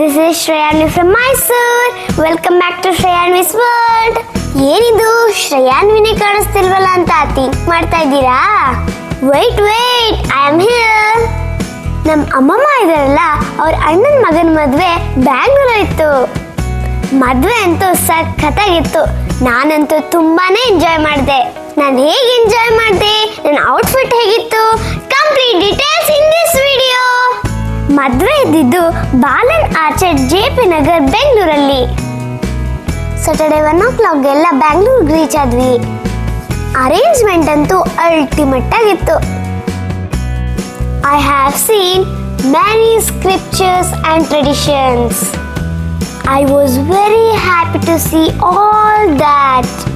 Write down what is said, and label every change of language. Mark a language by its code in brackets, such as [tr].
[en] is Shreyani from Mysore. Welcome back to Shreyani's World. [kn] ಏನಿದು ಶ್ರೇಯಾನ್ವಿನೇ ಕಾಣಿಸ್ತಿಲ್ವಲ್ಲ ಅಂತ think ಮಾಡ್ತಾ ಇದ್ದೀರಾ? [en] Wait I am here. [kn] ನಮ್ಮ ಅಮ್ಮಮ್ಮ ಇದಾರಲ್ಲ, ಅವ್ರ ಅಣ್ಣನ ಮಗನ ಮದುವೆ ಬ್ಯಾಂಗ್ಳೂರಲ್ಲಿ ಇತ್ತು. ಮದುವೆ ಅಂತೂ ಸಖತ್ತಾಗಿತ್ತು. ನಾನಂತೂ ತುಂಬಾನೇ ಎಂಜಾಯ್ ಮಾಡಿದೆ. ನಾನು ಹೇಗೆ ಎಂಜಾಯ್ ಮಾಡಿದೆ, ನನ್ನ ಔಟ್ಫಿಟ್ ಹೇಗಿತ್ತು, [en] Complete details in this video. [kn] ಮದುವೆ ಇದ್ದಿದ್ದು ಬಾಲನ್ ಆರ್ಚರ್ಡ್ JP ನಗರ್ ಬೆಂಗಳೂರಲ್ಲಿ. ಸ್ಯಾಟರ್ಡೆ 1 ಎಲ್ಲ ಬ್ಯಾಂಗ್ಳೂರ್ಗೆ ರೀಚ್ ಆದ್ವಿ. ಅರೇಂಜ್ಮೆಂಟ್ ಅಂತೂ ಅಲ್ಟಿಮೇಟ್ ಆಗಿತ್ತು. [en] I have seen many scriptures and traditions. I was very happy to see all that.